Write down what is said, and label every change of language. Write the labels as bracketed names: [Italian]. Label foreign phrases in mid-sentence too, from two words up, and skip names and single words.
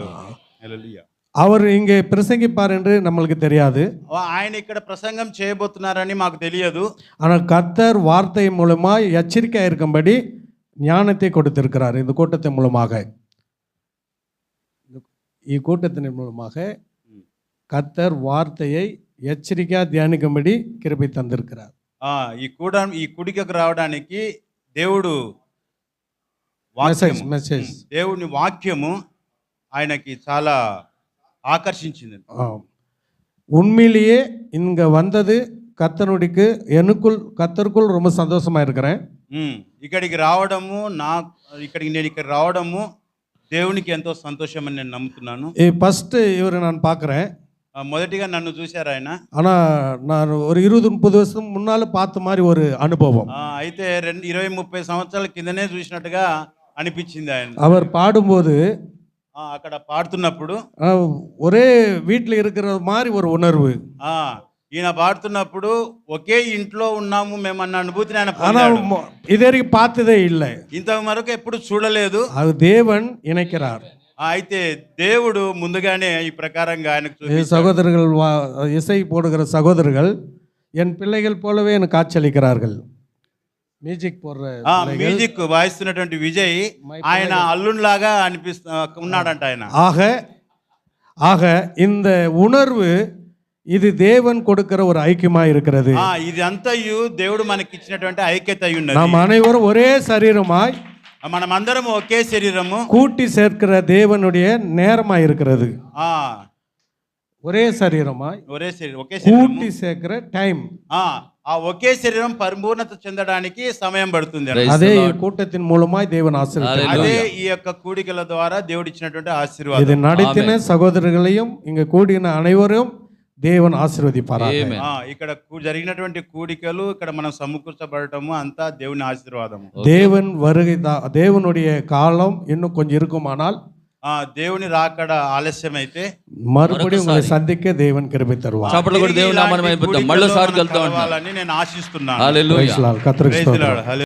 [Tamil] அவர் இங்கே பிரசங்கிப்பார் என்று நம்மளுக்கு தெரியாது. [Telugu] ఆయన ఇక్కడ ప్రసంగం చేయబోతున్నారని మాకు తెలియదు. [Tamil] ஆனால் கர்த்தர் வார்த்தை மூலமாய் எச்சரிக்கையா இருக்கும்படி ஞானத்தை கொடுத்திருக்கிறார். இந்த கூட்டத்தின் மூலமாக கர்த்தர் வார்த்தையை எச்சரிக்கையா தியானிக்கும்படி கிருபை தந்திருக்கிறார். [Telugu] ఈ కుడికకు రావడానికి దేవుడు దేవుని వాక్యము ఆయనకి చాలా ఆకర్షించింది. [Tamil] உண்மையிலேயே இங்க வந்தது கர்த்தருக்குள் ரொம்ப சந்தோஷமா இருக்கிறேன். [Telugu] ఇక్కడికి రావడము నేను ఇక్కడ రావడము దేవునికి ఎంతో సంతోషమని నేను నమ్ముతున్నాను. [Tamil] ஃபர்ஸ்ட் இவரு நான் பார்க்குறேன். [Telugu] మొదటిగా నన్ను చూశారు ఆయన. [Tamil] ஆனால் நான் ஒரு 20-30 வருஷம் முன்னால் பார்த்த மாதிரி ஒரு அனுபவம். [Telugu] అయితే 20-30 సంవత్సరాల కిందనే చూసినట్టుగా అనిపించింది ఆయన. [Tamil] அவர் பாடும்போது [Telugu] అక్కడ పాడుతున్నప్పుడు [Tamil] ஒரே வீட்டில் இருக்கிற மாதிரி ஒரு உணர்வு. [Telugu] ఈయన పాడుతున్నప్పుడు ఒకే ఇంట్లో ఉన్నాము మేమన్న అనుభూతిని ఆయన పొందాడు. [Tamil] இதுவரைக்கும் பார்த்ததே இல்லை, [Telugu] ఇంతవరకు ఎప్పుడు చూడలేదు. [Tamil] அது தேவன் இணைக்கிறார். [Telugu] అయితే దేవుడు ముందుగానే ఈ ప్రకారంగా ఆయనకు [Tamil] சகோதரர்கள் இசை போடுகிற சகோதரர்கள் என் பிள்ளைகள் போலவே எனக்கு காட்சியளிக்கிறார்கள். [Telugu] మ్యూజిక్ వాయిస్తున్నటువంటి విజయ్ ఆయన అల్లునిలాగా ఉన్నాడంట ఆయన. [Tamil] ஆக இந்த உணர்வு ఇది தேவன் கொடுக்கிற ஒரு ஐக்கியமா இருக்கிறது. [Telugu] ఇది అంతయు దేవుడు మనకి ఇచ్చినటువంటి ఐక్యత అయి ఉన్నది. [Tamil] நாம் அனைவரும் ஒரே சரீரமாய் [Telugu] మనమందరం ఒకే శరీరము [Tamil] கூட்டி சேர்க்கிற தேவனுடைய நேரமாய் இருக்கிறது. ஒரே சரீரமாய் [Telugu] ఒకే [Tamil] கூட்டி சேர்க்கிற டைம். [Telugu] ఆ ఒకే శరీరం పరిపూర్ణత చెందడానికి సమయం పడుతుంది. [English] Praise [Tamil] அதே [English] the Lord. [Tamil] கூட்டத்தின் மூலமாய் தேவன் ஆசீர்வதித்தார். Hallelujah. [Telugu] అదే ఈ యొక్క కూడికల ద్వారా దేవుడు ఇచ్చినటువంటి [Tamil] இதை [Telugu] ఆశీర్వాదం. [Tamil] நடத்தின சகோதரர்களையும் இங்க கூடின அனைவரும் தேவன் ஆசீர்வதிப்பாராக. Amen. [Telugu] ఇక్కడ జరిగినటువంటి కూడికలు ఇక్కడ మనం సమకూర్చబడటము అంతా దేవుని ఆశీర్వాదము. [Tamil] தேவன் வருகை தேவனுடைய காலம் இன்னும் கொஞ்சம் இருக்குமானால் [Telugu] దేవుని రాకడ ఆలస్యమైతే [Tamil] மறுபடியும் உங்களை சந்திக்க தேவன் கிருபை தருவார். [Telugu] చప్పట్లు కొట్టి దేవుని నామమున మహిమ పరుద్దాం. మళ్ళీ సారికి వెళ్తాం. నేను ఆశిస్తున్నాను. హల్లెలూయా. [English] Praise the Lord. கர்த்தருக்கு Praise the [Tamil] ஸ்தோத்திரம். [English] Lord.